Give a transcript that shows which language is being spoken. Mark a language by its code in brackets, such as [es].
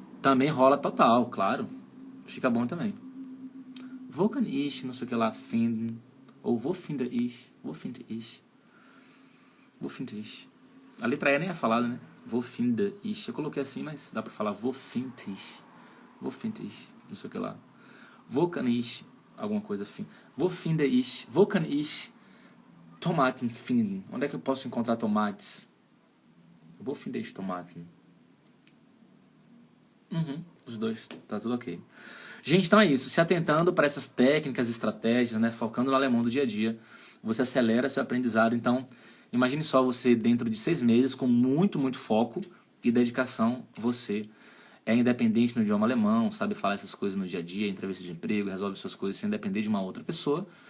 [pt] Também rola total, claro. Fica bom também. [de] Wo kann ich, [pt] não sei o que lá, [de] finden? [pt] Ou [de] wo finde ich? Wo finde ich? Wo finde ich? [pt] A letra E nem é falada, né? [de] Wo finde ich. [pt] Eu coloquei assim, mas dá pra falar [de] wo finde ich. Wo finde ich? [pt] Não sei o que lá. [de] Wo kann ich, [pt] alguma coisa assim. [de] Wo finde ich? Wo kann ich Tomaten finden? [pt] Onde é que eu posso encontrar tomates? [de] Wo finde ich Tomaten? [pt] Os dois, tá tudo ok. Gente, então é isso. Se atentando para essas técnicas, estratégias, né? Focando no alemão do dia a dia, você acelera seu aprendizado. Então, imagine só você dentro de 6 meses, com muito, muito foco e dedicação, você é independente no idioma alemão, sabe falar essas coisas no dia a dia, entrevista de emprego, resolve suas coisas sem depender de uma outra pessoa.